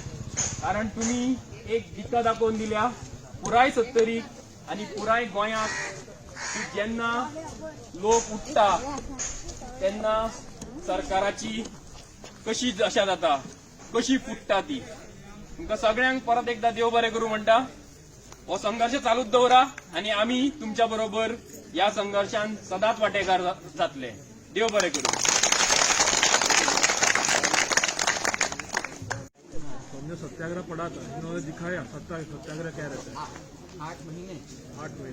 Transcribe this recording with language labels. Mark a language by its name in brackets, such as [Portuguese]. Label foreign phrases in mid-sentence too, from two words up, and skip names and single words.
[Konkani] कारण तुम्ही एक दिका दाखोवन दिल्या पुराय सत्तरीक आनी पुराय गोंयाक की जेन्ना लोक उठता तेन्ना सरकाराची कशी दशा जाता, कशी फुटता ती. तुमकां सगळ्यांक परत एकदा देव बरें करूं म्हणटा. हो संघर्ष चालूच दवरा आणि आम्ही तुमच्या बरोबर या संघर्षात सदाच वाटेकार जातले. देव बरें करूं. [Hindi] हमने सत्याग्रह पढ़ा था, इन्होंने दिखाया सत्याग्रह क्या रहता है. 8 महीने.